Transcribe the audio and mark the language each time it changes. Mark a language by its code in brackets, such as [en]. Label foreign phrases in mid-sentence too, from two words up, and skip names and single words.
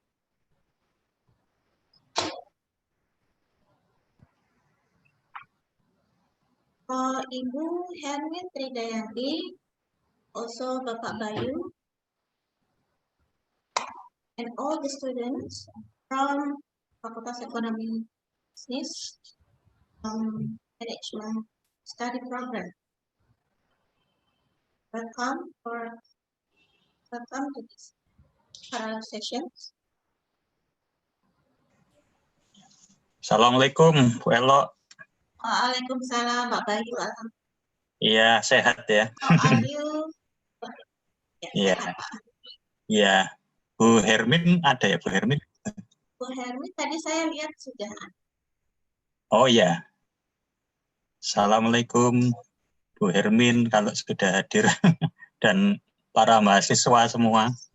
[en] Ibu Hermin Tridayanti, also Bapak Bayu, and all the students from Fakultas Ekonomi Bisnis Management Study Program. Welcome to this parallel session. [id] Assalamualaikum, Bu Elo. Waalaikumsalam, Pak Bayu. Iya, sehat ya. [en] How are you? [id] Iya. Iya. Bu Hermin ada ya, Bu Hermin? Bu Hermin tadi saya lihat sudah. Oh iya. Assalamualaikum, Bu Hermin, kalau sudah hadir dan para mahasiswa semua.